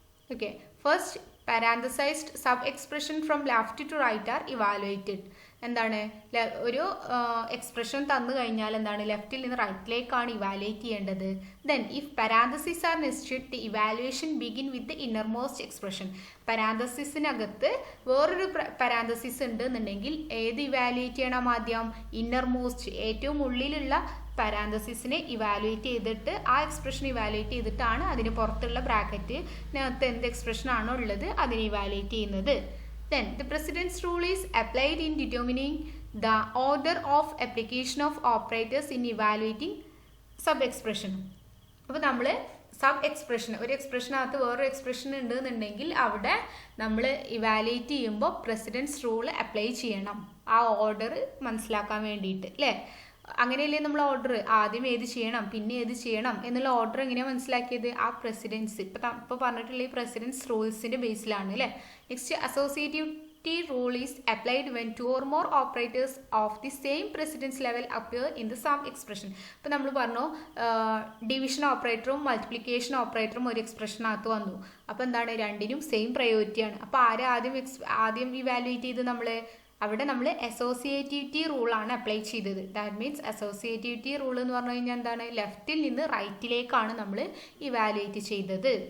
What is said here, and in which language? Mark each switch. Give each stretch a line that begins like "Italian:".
English: Okay, first parenthesized sub-expression from left to right are evaluated.
Malayalam: എന്താണ്? ഒരു expression തന്നു കഴിഞ്ഞാൽ എന്താണ്? ലെഫ്റ്റിൽ നിന്ന് റൈറ്റിലേക്കാണ് ഇവാലുവേറ്റ് ചെയ്യേണ്ടത്.
English: Then if parenthesis are nested, the evaluation begin with the innermost expression.
Malayalam: പാരാന്തസിസിനകത്ത് വേറൊരു പാരാന്തസിസ് ഉണ്ട് എന്നുണ്ടെങ്കിൽ ഏത് ഇവാലുവേറ്റ് ചെയ്യണം? ആദ്യം ഇന്നർമോസ്റ്റ്, ഏറ്റവും ഉള്ളിലുള്ള പാരാന്തസിസിനെ ഇവാലുവേറ്റ് ചെയ്തിട്ട് ആ എക്സ്പ്രഷൻ ഇവാലുവേറ്റ് ചെയ്തിട്ടാണ് അതിന് പുറത്തുള്ള ബ്രാക്കറ്റിനകത്ത് എന്ത് എക്സ്പ്രഷൻ ആണോ ഉള്ളത് അതിനെ ഇവാലുവേറ്റ് ചെയ്യുന്നത്.
English: Then the precedence rule is applied in determining the order of application of operators in evaluating sub-expression.
Malayalam: അപ്പോൾ നമ്മൾ സബ് എക്സ്പ്രഷൻ, ഒരു എക്സ്പ്രഷനകത്ത് വേറൊരു എക്സ്പ്രഷൻ ഉണ്ടെന്നുണ്ടെങ്കിൽ അവിടെ നമ്മൾ ഇവാലുവേറ്റ് ചെയ്യുമ്പോൾ പ്രസിഡൻസ് റൂൾ അപ്ലൈ ചെയ്യണം, ആ ഓർഡർ മനസ്സിലാക്കാൻ വേണ്ടിയിട്ട് അല്ലേ. അങ്ങനെയല്ലേ നമ്മൾ ഓർഡർ ആദ്യം ഏത് ചെയ്യണം പിന്നെ ഏത് ചെയ്യണം എന്നുള്ള ഓർഡർ എങ്ങനെയാണ് മനസ്സിലാക്കിയത്? ആ പ്രസിഡൻസ് ഇപ്പോൾ പറഞ്ഞിട്ടുള്ള ഈ പ്രസിഡൻസ് റൂൾസിൻ്റെ ബേസിലാണ് അല്ലേ.
English: Next, associativity rule is applied when two or more operators of the same precedence level appear in the sum expression.
Malayalam: ഇപ്പോൾ നമ്മൾ പറഞ്ഞു ഡിവിഷൻ ഓപ്പറേറ്ററും മൾട്ടിപ്ലിക്കേഷൻ ഓപ്പറേറ്ററും ഒരു എക്സ്പ്രഷനകത്ത് വന്നു. അപ്പോൾ എന്താണ്, രണ്ടിനും സെയിം പ്രയോറിറ്റിയാണ്. അപ്പോൾ ആരെ ആദ്യം ഇവാലുവേറ്റ് ചെയ്ത് അവിടെ നമ്മൾ അസോസിയേറ്റിവിറ്റി റൂളാണ് അപ്ലൈ ചെയ്തത്. ദാറ്റ് മീൻസ് അസോസിയേറ്റിവിറ്റി റൂൾ എന്ന് പറഞ്ഞു കഴിഞ്ഞാൽ എന്താണ്, ലെഫ്റ്റിൽ നിന്ന് റൈറ്റിലേക്കാണ് നമ്മൾ ഇവാലുവേറ്റ് ചെയ്തത്.